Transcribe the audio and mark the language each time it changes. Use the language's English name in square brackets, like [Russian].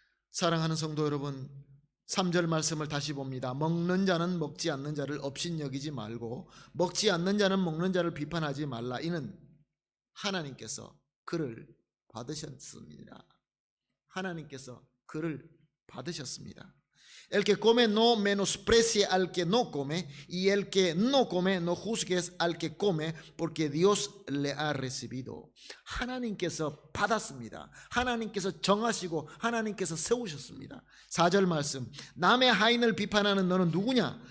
[Korean] 사랑하는 성도 여러분, 3절 말씀을 다시 봅니다. 먹는 자는 먹지 않는 자를 업신여기지 말고 먹지 않는 자는 먹는 자를 비판하지 말라. 이는 하나님께서 그를 받으셨습니다. 하나님께서 그를 받으셨습니다. [Spanish] El que come no menosprecie al que no come, y el que no come no juzgues al que come, porque Dios le ha recibido. [Korean] 하나님께서 받았습니다. 하나님께서 정하시고 하나님께서 세우셨습니다. 4절 말씀, 남의 하인을 비판하는 너는 누구냐?